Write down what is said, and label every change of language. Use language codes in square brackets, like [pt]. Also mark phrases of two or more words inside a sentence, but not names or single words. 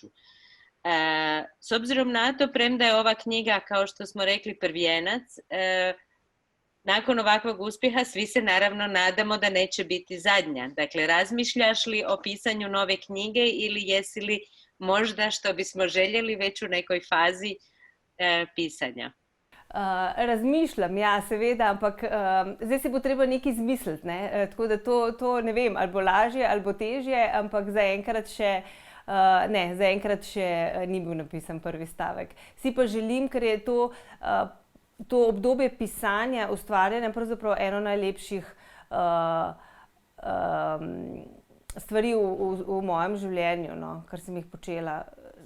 [hr] S obzirom na to, premda je ova knjiga, kao što smo rekli, prvijenac, nakon ovakvog uspjeha svi se naravno nadamo da neće biti zadnja. Dakle, razmišljaš li o pisanju nove knjige ili jesi li možda, što bismo željeli, već u nekoj fazi pisanja? [sl] Razmišljam, ja, seveda, ampak zdaj si bo treba nekaj izmisliti, ne? Tako da to ne vem, ali bo lažje, ali bo težje, ampak zaenkrat še ni bil napisan prvi stavek. Si pa želim, ker je to obdobje pisanja, ustvarjanja pravzaprav eno najlepših stvari v mojem življenju, no, kar sem jih počela.